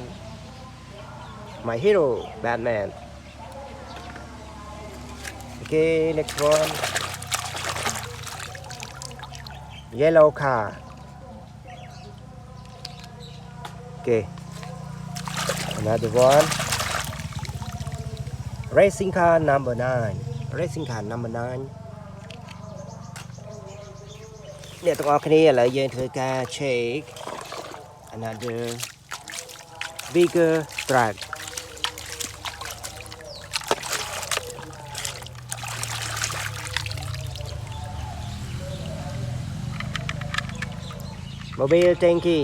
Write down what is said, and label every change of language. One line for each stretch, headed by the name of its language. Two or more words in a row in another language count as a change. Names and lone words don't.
English: My hero, Batman. Okay, next one. Yellow car. Okay, another one. Racing car number 9. Racing car number 9.
Khmer: អ្នកទាំងអស់គ្នាឥឡូវយើងធ្វើការ
English: check another bigger truck.
Indonesian: Mobil Tanki.